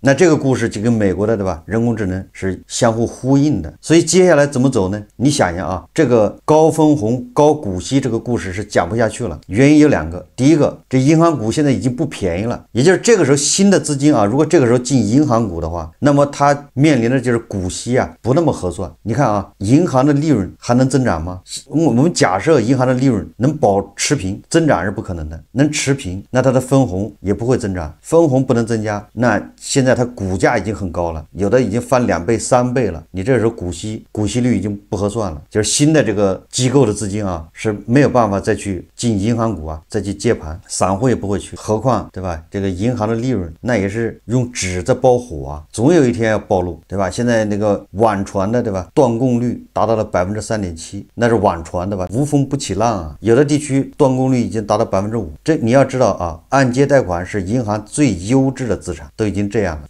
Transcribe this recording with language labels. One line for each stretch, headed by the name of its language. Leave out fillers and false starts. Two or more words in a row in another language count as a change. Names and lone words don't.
Chinese: 那這個故事就跟美國的對吧人工智能是相互呼應的。所以接下來怎麼走呢？你想想啊，這個高分紅高股息這個故事是講不下去了。原因有兩個，第一個，這銀行股現在已經不便宜了，也就是這個時候新的資金啊，如果這個時候進銀行股的話，那麼它面臨的就是股息啊不那麼合算。你看啊，銀行的利潤還能增長嗎？我們假設銀行的利潤能保持平，增長是不可能的，能持平，那它的分紅也不會增長，分紅不能增加，那現在它股價已經很高了，有的已經翻2倍3倍了，你這個時候股息率已經不合算了，就是新的這個機構的資金啊是沒有辦法再去進銀行股啊，再去接盤，散戶也不會去，何況對吧？這個銀行的利潤那也是用紙在包火啊，總有一天要暴露，對吧？現在那個網傳的對吧，斷供率達到了3.7%，那是網傳的吧，無風不起浪啊，有的地區斷供率已經達到5%，這你要知道啊，按揭貸款是銀行最優質的資產，都已經這樣了。